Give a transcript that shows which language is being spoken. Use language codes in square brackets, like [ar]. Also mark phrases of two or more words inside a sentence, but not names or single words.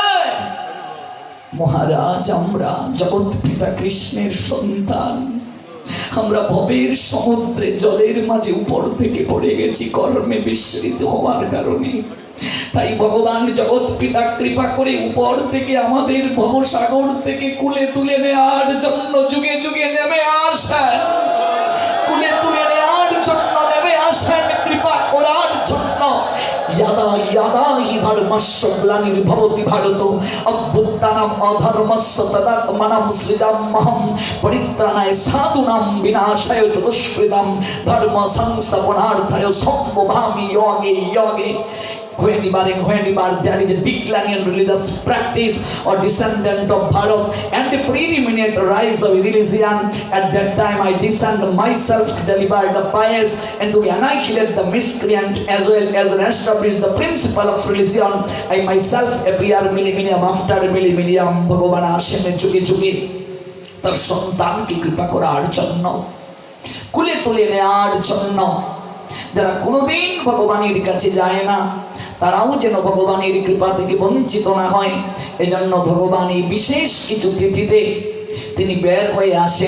[bn] মহারাজ, আমরা জগৎ পিতা কৃষ্ণের সন্তান, আমরা ভবের সমুদ্রে জলের মাঝে উপর থেকে পড়ে গেছি কর্মে বিস্মৃত হওয়ার কারণে। তাই ভগবান জগৎ পিতা কৃপা করে উপর থেকে আমাদের ভবসাগর থেকে কুলে তুলে নেওয়ার জন্য যুগে যুগে নেমে আসেন, কুলে তুলে নেওয়ার জন্য নেমে আসেন, কৃপা করার জন্য। [sa] यदा यदा हि धर्मस्य ग्लानिर्भवति भारत अभ्युत्थानम् अधर्मस्य तदात्मनं सृजाम्यहं परित्राणाय साधूनां विनाशाय च दुष्कृतां धर्म संस्थापनार्थाय सम्भवामि योगे योगे। [en] Whenever there is a decline in religious practice or descendant of Bharat and the preeminent rise of religion, at that time I descend myself to deliver the pious and to annihilate the miscreant as well as establish the principle of religion. I myself appear millennium after millennium. [bn] ভগবান আসেন যুগে যুগে তার সন্তানকে কৃপা করার জন্য, কুলে তুলে নেওয়ার জন্য। যারা কোনোদিন ভগবানের কাছে যায় না, তারাও যেন ভগবানের কৃপা থেকে বঞ্চিত না হয়, এজন্য ভগবান এই বিশেষ কিছু তিথিতে তিনি বের হয়ে আসেন।